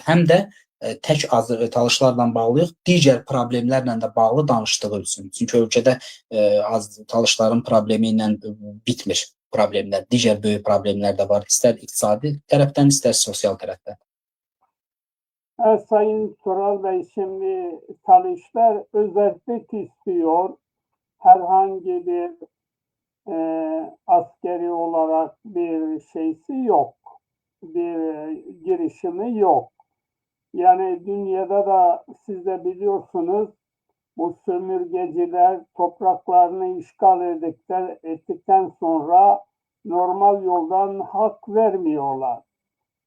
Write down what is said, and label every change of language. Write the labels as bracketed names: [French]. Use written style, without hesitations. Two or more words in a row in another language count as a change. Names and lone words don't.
[Azerbaijani] Həm də tək Talışlarla bağlıyıq, digər problemlərlə də bağlı danışdığı üçün. Çünki ölkədə Talışların problemi ilə bitmir problemlər. Digər böyük problemlər də var. İstər iqtisadi tərəfdən, istər sosial tərəfdən. [Turkish] Sayın Tural Bey, şimdi Talışlar özellik istiyor. Herhangi bir askeri olarak bir şeysi yok. Bir girişimi yok. Yani dünyada da siz de biliyorsunuz, bu sömürgeciler topraklarını işgal ettikten sonra normal yoldan hak vermiyorlar.